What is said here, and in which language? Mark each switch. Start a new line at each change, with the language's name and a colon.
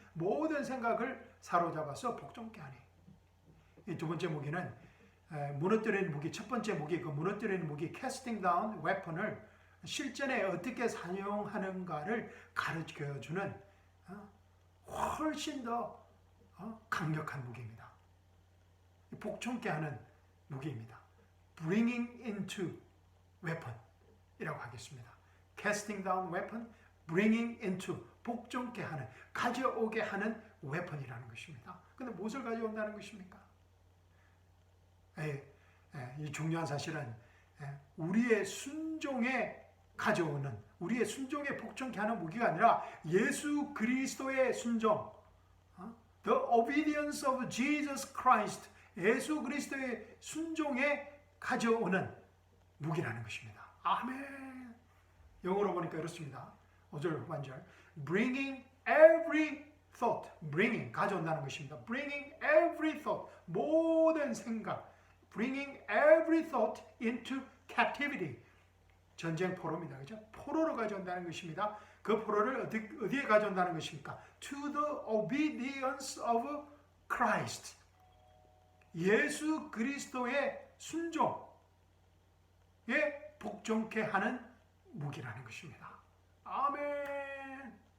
Korean: 모든 생각을 사로잡아서 복종케 하니. 이 두 번째 무기는 무너뜨리는 무기, 첫 번째 무기, 그 무너뜨리는 무기, 캐스팅 다운 웨폰을 실전에 어떻게 사용하는가를 가르쳐주는 훨씬 더 강력한 무기입니다. 복종케 하는 무기입니다.
English: Bringing into weapon이라고
Korean: 하겠습니다.
English: Casting down weapon, bringing into,
Korean: 복종케 하는, 가져오게 하는 weapon이라는 것입니다. 근데 무엇을 가져온다는 것입니까? 이 중요한 사실은 우리의 순종에 가져오는, 우리의 순종에 복종케 하는 무기가 아니라 예수 그리스도의 순종,
English: The obedience of Jesus Christ,
Korean: 예수 그리스도의 순종에 가져오는 무기라는 것입니다. 아멘. 영어로 보니까 이렇습니다. 5절 후반절.
English: Bringing every thought, bringing,
Korean: 가져온다는 것입니다.
English: Bringing every thought,
Korean: 모든 생각,
English: bringing every thought into captivity.
Korean: 전쟁 포로입니다. 그죠? 포로로 가져온다는 것입니다. 그 포로를 어디에 가져온다는 것입니까?
English: To the obedience of Christ.
Korean: 예수 그리스도의 순종에 복종케 하는 무기라는 것입니다. 아멘.